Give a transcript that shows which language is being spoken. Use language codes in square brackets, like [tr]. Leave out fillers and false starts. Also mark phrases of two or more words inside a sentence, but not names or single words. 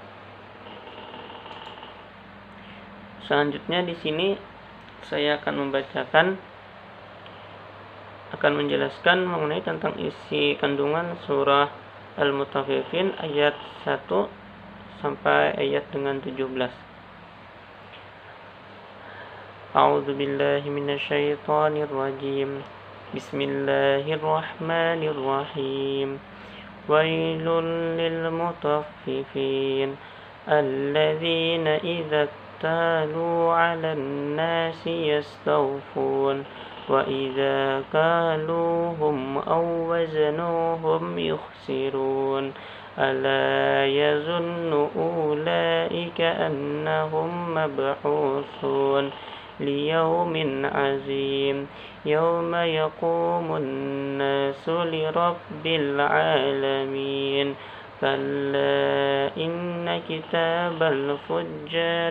[id] Selanjutnya di sini saya akan menjelaskan mengenai tentang isi kandungan surah Al-Mutaffifin ayat 1 sampai ayat dengan 17. [ar] أعوذ بالله من الشيطان الرجيم. بسم الله الرحمن الرحيم. ويل للمطففين الذين إذا اكتالوا على الناس يستوفون وإذا كالوهم أو وزنوهم يخسرون. ألا يظن أولئك أنهم مبعوثون ليوم عظيم يوم يقوم الناس لرب العالمين كلا إن كتاب الفجار